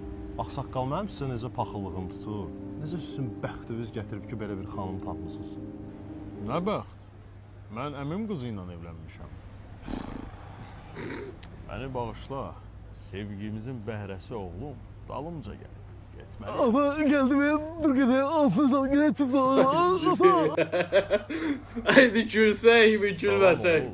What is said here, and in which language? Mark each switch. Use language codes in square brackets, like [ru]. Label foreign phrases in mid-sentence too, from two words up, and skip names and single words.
[az] Bax, saqqal, mənim sizə necə paxıllığım tutur. Necə sizin bəxtiniz gətirib ki, belə bir xanım tapmısınız. Nə bəxt? Mən əmim qızı ilə evlənmişəm. Məni bağışla. Sevgimizin bəhrəsi oğlum dalımca gəlib. Getməliyəm. [tr] Ama geldim ya, dur gidelim, altından geçip sonra. [az] Haydi gülsək mi, gülməsək? Salam oğul.